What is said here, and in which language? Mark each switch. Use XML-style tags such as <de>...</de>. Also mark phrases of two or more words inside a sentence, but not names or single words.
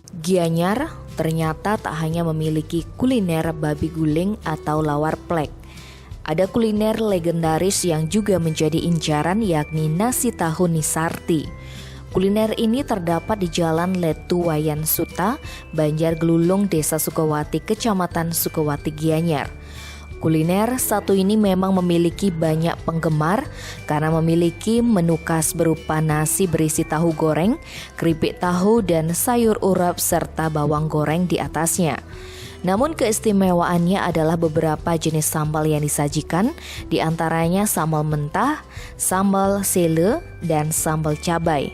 <id>Gianyar ternyata tak hanya memiliki kuliner babi guling atau lawar plek. Ada kuliner legendaris yang juga menjadi incaran, yakni nasi tahu Nisarti. Kuliner ini terdapat di Jalan Letu Wayan Suta, Banjar Gelulung, Desa Sukawati, Kecamatan Sukawati, Gianyar. Kuliner satu ini memang memiliki banyak penggemar karena memiliki menu khas berupa nasi berisi tahu goreng, keripik tahu, dan sayur urap serta bawang goreng di atasnya. Namun keistimewaannya adalah beberapa jenis sambal yang disajikan, di antaranya sambal mentah, sambal sele, dan sambal cabai.</id>